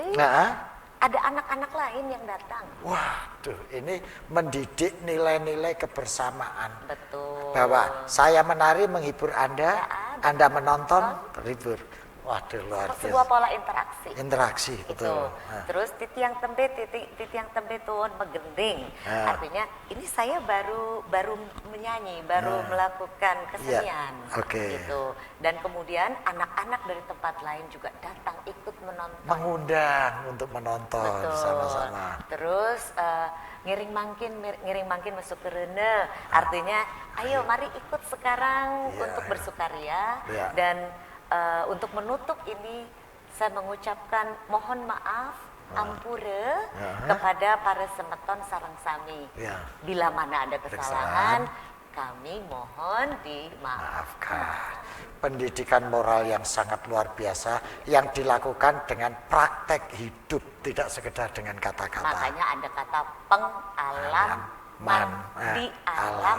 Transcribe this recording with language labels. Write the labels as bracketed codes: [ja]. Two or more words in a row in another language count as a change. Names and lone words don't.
[id] Ada anak-anak lain yang datang. Waduh, ini mendidik nilai-nilai kebersamaan. Betul. Bahwa saya menari menghibur Anda, Anda menonton terhibur. Waduh, luar biasa. Sebuah pola interaksi. Interaksi, Itu. betul. [ban] Terus titiang tembe tuun megending. [id] Artinya ini saya baru menyanyi, baru melakukan kesenian. Gitu. Dan kemudian anak-anak dari tempat lain juga datang ikut menonton. Mengundang untuk menonton sama-sama. [ban] Terus ngiring mangkin [id] masuk ke [ban] rene. [id] Artinya ayo mari ikut sekarang untuk bersukaria. Dan untuk menutup ini saya mengucapkan mohon maaf ampura kepada para [ban] semeton sareng sami. [id] Bila mana ada kesalahan kami mohon dimaafkan. Pendidikan moral yang sangat luar biasa yang dilakukan dengan praktek hidup, tidak sekedar dengan kata-kata. Makanya ada kata pengalaman di alam.